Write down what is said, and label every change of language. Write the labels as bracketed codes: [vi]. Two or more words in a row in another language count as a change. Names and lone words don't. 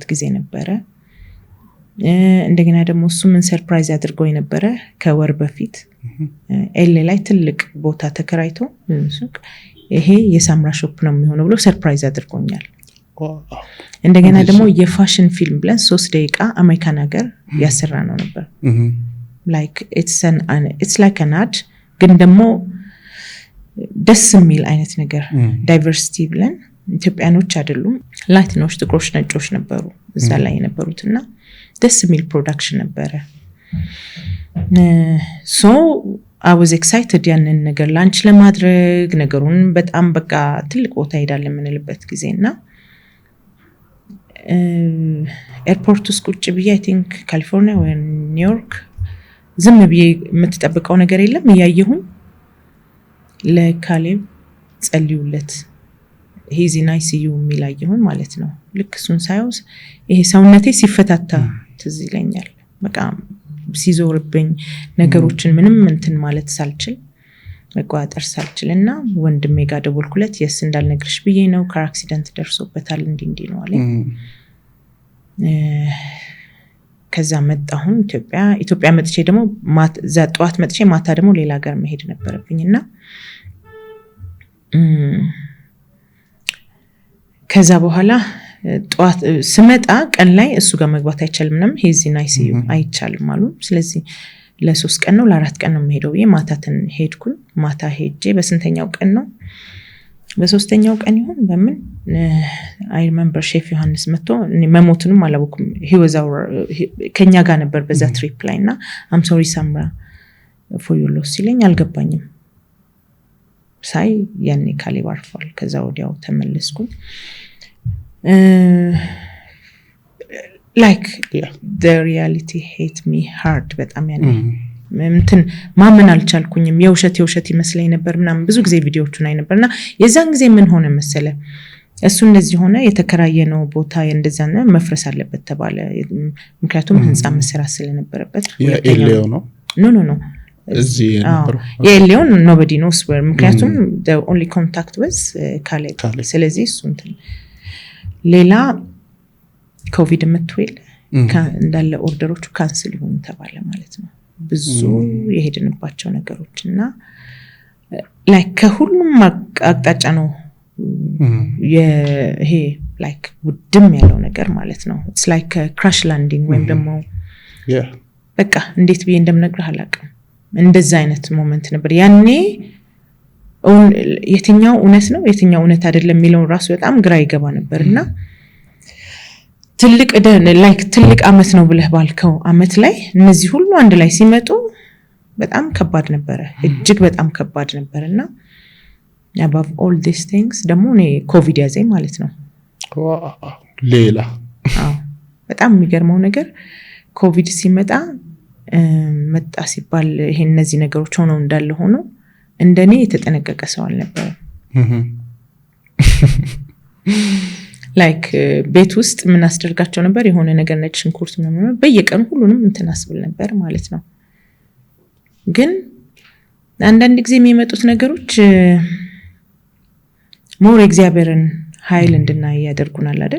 [am] ጊዜ ነበረ እንደገና ደግሞ እሱ ምን ሰርፕራይዝ አድርጎኝ ነበረ ከወር በፊት ኤል ላይ ትልቅ ቦታ ተከራይቶ ሱቅ ይሄ የሳምራ ሾፕ ነው የሚሆነው ብሎ ሰርፕራይዝ አድርጎኛል እንደገና ደግሞ የፋሽን ፊልም ብለን 3 ደቂቃ አሜሪካን ሀገር ያሰራ ነው ነበር [en] like it's like an ad [am] ግን ደግሞ ደስ የሚል አይነት ነገር ዳይቨርሲቲ ብለን ኢትዮጵያኖች አይደሉም ላቲኖች ጥቁሮች ነጮች ነበሩ እዛ ላይ የነበሩትና ደስ የሚል ፕሮዳክሽን ነበረ [en] so I was excited [am] ያንን ነገር ላንች ለማድረግ ነገሩን በጣም በቃ ትልቅ ቦታ ሄዳለን ምንልበት ጊዜና ኤርፖርት ውስጥ ቁጭ ብዬ [en] I think [am] ካሊፎርኒያ ወይ ኒውዮርክ ዝም ብዬ የምትጠብቀው ነገር የለም ያየሁኝ ለካሌብ ጸልዩለት [en] he's in ICU [am] የሚላየሁኝ ማለት ነው ልክ እሱን ሳይውስ ይሄ ሰውነቴ ሲፈታታ ትዝ ይለኛል በቃ ሲዞርብኝ ነገሮችን ምንም እንትን ማለት ሳልችል መቋጠር ሳልችልና ወንድሜ ጋር ደወልኩለት የስ እንዳልነግርሽ ብዬ ነው [en] car accident [am] ደርሶበታል እንዲ ነው አለኝ ከዛ መጣሁ ኢትዮጵያ መጥቼ ደግሞ ዛጧት መጥቼ ማታ ደግሞ ሌላ ሀገር መሄድ ነበርብኝና ከዛ በኋላ ጧት ስመጣ ቀን ላይ እሱ ጋር መግባት አይቻልም ምንም [en] he's in ICU [am] አይቻልም አሉ ስለዚህ ለ3 ቀን ነው ለ4 ቀን ነው የምሄደው ማታትን ሄድኩኝ ማታ ሄጄ በስንተኛው ቀን ነው በሶስተኛው ቀን ይሁን በምን [en] I remember [am] ሼፍ ዮሐንስ መጥቶ መሞቱንም አላወኩም [en] he was [am] ከኛ ጋር ነበር በዛ ትሪፕ ላይና [en] I'm sorry Samra for your loss [am] ሲለኝ አልገባኝም ሳይ ያኔ ካሌብ አርፏል ከዛ ወዲያው ተመለስኩኝ [en] like the reality hit me hard [am] በጣም ያኔ እንትን ማመን አልቻልኩኝም። የውሸት ይመስለኝ ነበር ምናምን ብዙ ጊዜ ቪዲዮዎቹን አይ ነበርና የዛን ጊዜ ምን ሆነ መሰለ እሱ እንደዚህ ሆነ የተከራየነው ቦታ እንደዛ ነው መፍረስ አለበት ተባለ። ምክንያቱም ህንጻ መሰራት ስለነበረበት የኤልዮ ነው ኖ እዚህ ነበር የኤልዮን [en] nobody knows where [am] ምክንያቱም [en] the only contact was [am] ካሌብ። ስለዚህ እሱ እንትን ሌላ ኮቪድ መጥቷል እንዳለ ኦርደሮቹ ካንስል ይሆኑ ተባለ ማለት ነው። ብዙ የሄድንባቸው ነገሮችና ላይክ ከሁሉም አቅጣጫ ነው ይሄ ላይክ ውድም ያለው ነገር ማለት ነው። [en] it's like a crash landing [am] ወይም ደግሞ በቃ እንዴት ብዬ እንደምነግርህ አላውቅም። እንደዛ አይነት ሞመንት ነበር ያኔ። የትኛው እውነት ነው የትኛው እውነት አይደለም የሚለው ራሱ በጣም ግራ ይገባ ነበርና ትልቅ አመት ነው ብለህ ባልከው አመት ላይ እነዚህ ሁሉ አንድ ላይ ሲመጡ በጣም ከባድ ነበር፣ እጅግ በጣም ከባድ ነበርና [en] above all these things [am] ደግሞ እኔ ኮቪድ ያዘኝ ማለት ነው። ሌላ በጣም የሚገርመው ነገር ኮቪድ ሲመጣ መጣ ሲባል ይሄ እነዚህ ነገሮች ሆነው እንዳለ ሆኖ እንደኔ የተጠነቀቀ ሰው አልነበረም። ላይክ ቤት ውስጥ ምን አስደርጋቸው ነበር የሆነ ነገር ነጭ ሽንኩርት ምናምን በየቀኑ ሁሉንም እንትን አስብል ነበር ማለት ነው። ግን አንዳንድ ጊዜ የሚመጡት ነገሮች ሞር እግዚአብሔርን ኃይል እንድናይ ያደርጉናል አይደል?